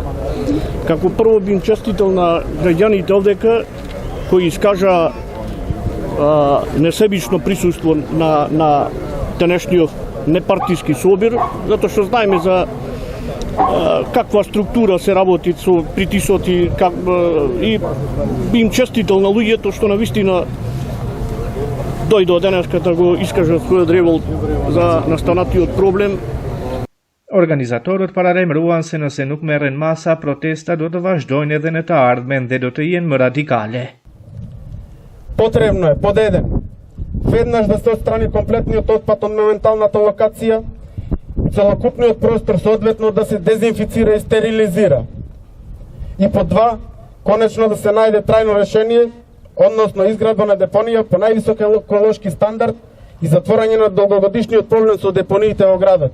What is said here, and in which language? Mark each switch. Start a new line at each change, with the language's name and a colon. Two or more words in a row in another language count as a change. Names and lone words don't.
Macedonian: Како прво би им честител на граѓаните овдека кои искажа несебично присуство на денешниот непартиски собир, затоа што знаеме за каква структура се работи со притисоци и би им честител на луѓето што навистина дојдо денеска да го искажат својот револт за настанатиот проблем.
Albanian: Organizatorët paralajmëruan se nëse nuk merren masa, protesta do të vazhdojnë edhe në të ardhmen dhe do të jenë më radikale.
Macedonian: Потребно е, под еден, веднаш да се отстрани комплетниот отпад од моменталната локација, целокупниот простор соодветно да се дезинфицира и стерилизира. И под два, конечно да се најде трајно решение, односно изградба на депонија по највисок еколошки стандард и затворање на долгогодишниот проблем со депониите во градот.